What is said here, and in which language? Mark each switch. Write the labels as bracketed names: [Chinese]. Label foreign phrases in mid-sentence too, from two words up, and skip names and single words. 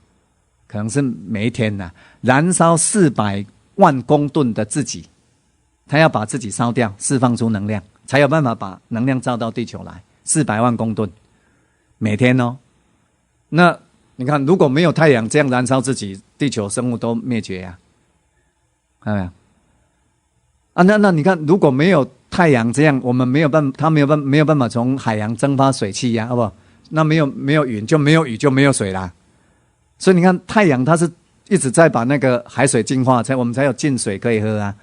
[Chinese] 可能是每一天吶，燃燒400萬公噸的自己，他要把自己燒掉，釋放出能量，才有辦法把能量照到地球來。400萬公噸，每天哦。那你看，如果沒有太陽這樣燃燒自己，地球生物都滅絕呀，看到沒有？那你看，如果沒有太陽這樣，我們沒有辦法，它沒有辦法從海洋蒸發水汽呀，好不好？那沒有雲就沒有雨就沒有水啦。所以你看，太陽它是一直在把那個海水淨化，我們才有淨水可以喝啊。